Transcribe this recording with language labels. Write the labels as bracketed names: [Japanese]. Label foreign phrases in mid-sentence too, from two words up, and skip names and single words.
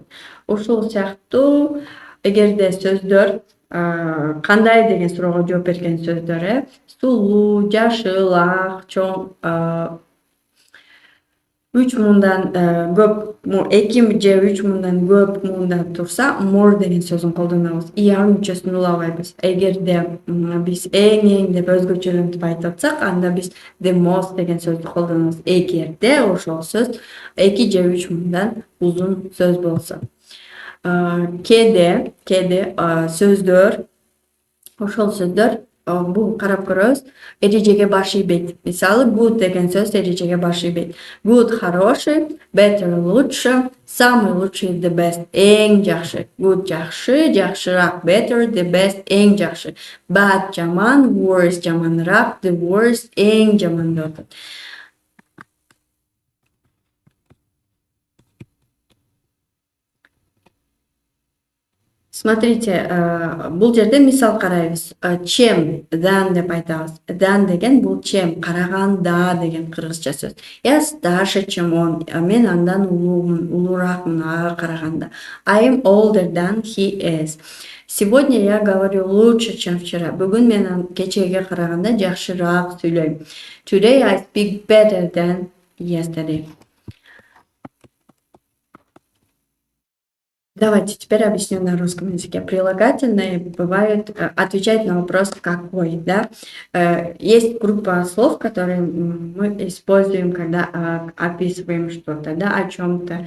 [Kyrgyz] Ошол сыяктуу эгерде сөздөр кандай деген суроого жооп берген сөздөр сулуу, жашыл, ак, чоң 3 муңдан көп, 2 же 3 муңдан көп муңдан турса, more деген сөзүн колдонобуз. Er мүчөсүн улабайбыз. Эгерде биз эң деп өзгөчөлөнтүп айтып атсак, анда биз [English] the most [Kyrgyz] деген сөздү колдонобуз. Эгерде ошол сөз 2 же 3 муңдан узун сөз болсо. Кээде сөздөр, ошол сөздөр бул карап көрөбүз, эрежеге баш ийбейт. Мисалы good деген сөз эрежеге баш ийбейт. [Russian] Good хороший, better лучше, самый лучший [English] the best [Kyrgyz] эң жакшы. Good жакшы, жакшыраак better, [English] the best [Kyrgyz] эң жакшы. Bad жаман, worse жаманыраак, [English] the worst [Kyrgyz] эң жаман деп атат. Смотрите, бул жерде мисал карайбыз. Чем than деп айтабыз. Than деген бул чем, караганда деген кыргызча сөз. [Russian] Я старше, чем он. [Kyrgyz] Мен андан улуумун, улураакмын ага караганда. [English] I am older than he is. [Russian] Сегодня я говорю лучше, чем вчера. [Kyrgyz] Бүгүн мен кечээге караганда жакшыраак сүйлөйм. [English] Today I speak better than yesterday. [Russian] Давайте теперь объясню на русском языке. Прилагательные бывают, отвечать на вопрос «какой?». Да? Есть группа слов, которые мы используем, когда описываем что-то, да, о чем-то.